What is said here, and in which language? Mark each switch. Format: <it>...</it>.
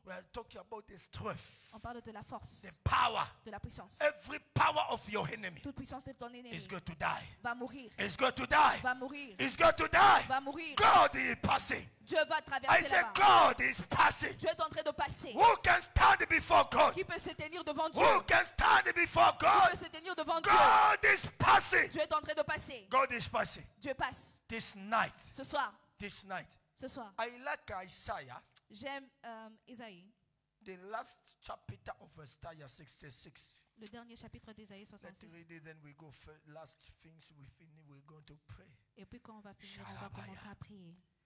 <en>we are talking about the strength,</en> <fr>on parle de la force,</fr> <en>the power.</en> <fr>de la puissance.</fr> <en>Every power of your enemy</en> <fr>Toute puissance de ton ennemi</fr> <en>is going to die.</en> <fr>va mourir.</fr> <en>It's going to die.</en> <fr>Va mourir.</fr> <en>It's going to die.</en> <fr>Va mourir.</fr> <en>God is passing.</en> <fr>Dieu va</fr> <en>I</en> <fr>traverser</fr> <en>said,</en> <fr>là-bas.</fr> <en>God is passing.</en> <fr>Dieu est en train de passer.</fr> <en>Who can stand before God?</en> <fr>Qui peut se tenir devant Dieu?</fr> <en>Who can stand before</en> <fr>Qui</fr> <en>God?</en> <fr>peut se tenir devant Dieu?</fr> <en>God is passing.</en> <fr>Dieu est en train de passer.</fr> <en>God is passing.</en> <fr>Dieu passe.</fr> <en>This night.</en> <fr>Ce soir.</fr> <en>This night.</en> <fr>Ce soir.</fr> <en>I like Isaiah,</en> <fr>J'aime Isaïe,</fr> <en>the last chapter of Isaiah 66.</en> <fr>le dernier chapitre d'Isaïe</fr> <en>Let's</en> <fr>66.</fr> <en>read it, then we go for last things we finish. We're going to pray.</en> <fr>Et puis quand on va finir, on va commencer à prier.</fr>